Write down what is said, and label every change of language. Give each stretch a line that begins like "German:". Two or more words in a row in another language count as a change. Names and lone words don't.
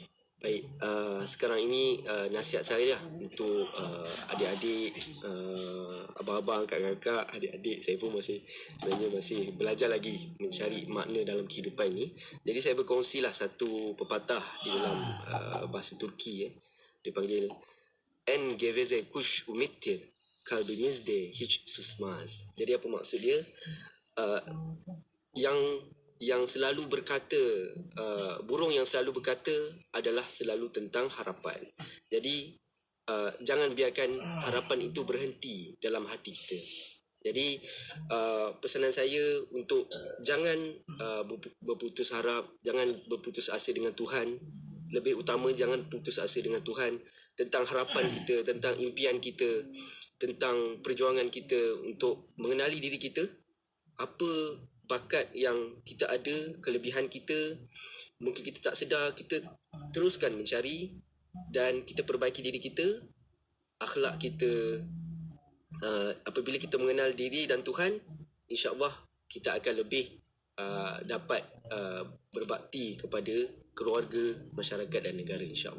Malay: Baik, sekarang ini nasihat saya lah untuk adik-adik, abang-abang, kakak-kakak, adik-adik. Saya pun sebenarnya masih belajar lagi mencari makna dalam kehidupan ini. Jadi saya berkongsilah satu pepatah di dalam bahasa Turki.
Turkish: Dipanggil En geveze kuş umittir, kalbimizde hiç susmaz.
Malay: Jadi apa maksud dia? Yang selalu berkata, burung yang selalu berkata adalah selalu tentang harapan. Jadi jangan biarkan harapan itu berhenti dalam hati kita. Jadi pesanan saya untuk jangan berputus harap, jangan berputus asa dengan Tuhan. Lebih utama jangan putus asa dengan Tuhan tentang harapan kita, tentang impian kita, tentang perjuangan kita untuk mengenali diri kita. Apa bakat yang kita ada, kelebihan kita, mungkin kita tak sedar, kita teruskan mencari dan kita perbaiki diri kita, akhlak kita. Apabila kita mengenal diri dan Tuhan, insya-Allah kita akan lebih dapat berbakti kepada keluarga, masyarakat dan negara, insya-Allah.